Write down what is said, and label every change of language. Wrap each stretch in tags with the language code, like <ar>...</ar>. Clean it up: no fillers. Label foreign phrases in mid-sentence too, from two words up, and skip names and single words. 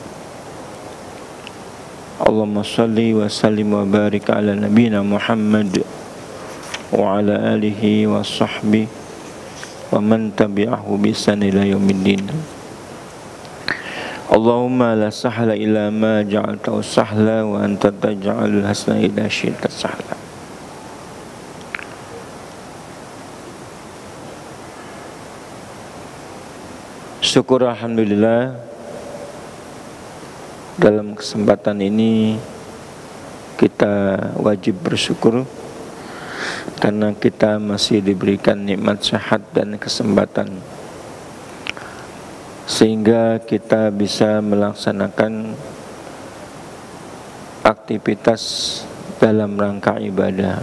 <ar>اللهم صل وسلم وبارك على نبينا محمد وعلى آله وصحبه ومن تبعه بإحسان إلى يوم الدين. اللهم لا سهل إلا ما جعلته سهلا وأنت تجعل الحزن إذا شئت سهلا.</ar> <id>Syukur alhamdulillah, dalam kesempatan ini kita wajib bersyukur karena kita masih diberikan nikmat sehat dan kesempatan sehingga kita bisa melaksanakan aktivitas dalam rangka ibadah.</id>